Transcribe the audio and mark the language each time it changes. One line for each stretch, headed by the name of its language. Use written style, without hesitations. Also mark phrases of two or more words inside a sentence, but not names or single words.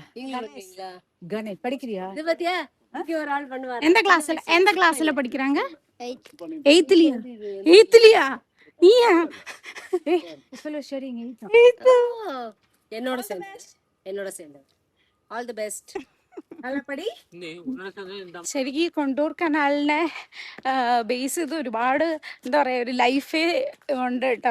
Tamil: கணேஷ் படிக்கிறியா? இது பத்தியா இங்க ஒரு ஆள் பண்ணுவாரு. எந்த கிளாஸ்ல படிக்கறாங்க? 8th நீயா? சொல்ல சரிங்க. 8th என்னோட சேர்ந்து
English: all the best.
Malayalam: ശരിക്കും കൊണ്ടൂർ കനാലിനെ ബേസ് ചെയ്ത് ഒരുപാട് എന്താ പറയാ ഒരു ലൈഫേ ഉണ്ട് കേട്ടോ.